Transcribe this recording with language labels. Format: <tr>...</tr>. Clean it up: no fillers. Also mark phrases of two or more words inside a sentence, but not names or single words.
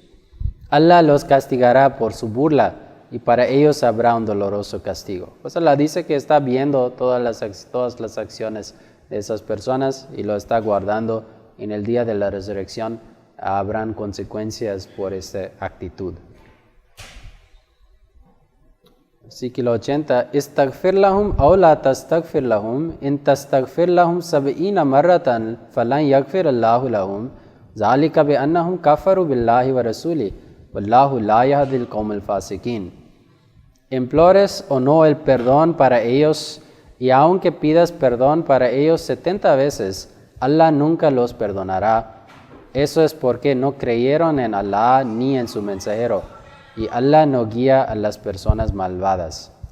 <es>Allah los castigará por su burla y para ellos habrá un doloroso castigo. Pues Allah dice que está viendo todas las acciones de esas personas y lo está guardando. En el día de la resurrección habrán consecuencias por esta actitud. Versículo 80.</es> <ar>استغفر لهم أو لا تستغفر لهم إن تستغفر لهم 70 مرة فلن يغفر الله لهم ذلك بأنهم كفروا بالله ورسوله والله لا يهدي القوم الفاسقين.</ar> <es>Implores o no el perdón para ellos, y aunque pidas perdón para ellos 70 veces, Allah nunca los perdonará. Eso es porque no creyeron en Allah ni en su mensajero, y Allah no guía a las personas malvadas.</es>